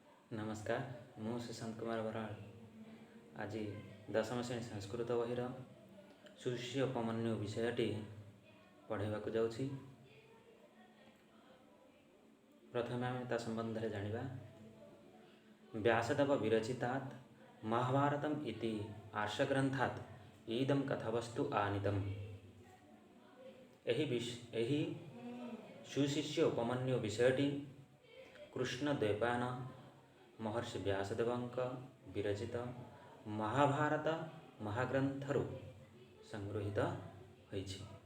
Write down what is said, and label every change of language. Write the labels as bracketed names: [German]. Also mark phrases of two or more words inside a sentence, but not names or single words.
[Odia] ନମସ୍କାର ମୁଁ ସୁଶାନ୍ତ କୁମାର ବରାଡ଼ ଆଜି ଦଶମ ଶ୍ରେଣୀ ସଂସ୍କୃତ ବହିର ସୁଶିଷ୍ୟ ଉପମନ୍ୟୁ ବିଷୟଟି ପଢ଼ାଇବାକୁ ଯାଉଛି। ପ୍ରଥମେ ଆମେ ତା ସମ୍ବନ୍ଧ ରେ ଜାଣିବା। [Sanskrit] व्यासदेव विरचितात् महाभारतम् इति आर्षग्रंथात् इदं कथावस्तु आनीतम्। [Odia] ଏହି ସୁଶିଷ୍ୟ ଉପମନ୍ୟୁ ବିଷୟଟି କୃଷ୍ଣଦ୍ୱୈପାୟନ ମହର୍ଷି ବ୍ୟାସଦେବଙ୍କ ବିରଚିତ ମହାଭାରତ ମହାଗ୍ରନ୍ଥରୁ ସଂଗୃହୀତ ହୋଇଛି।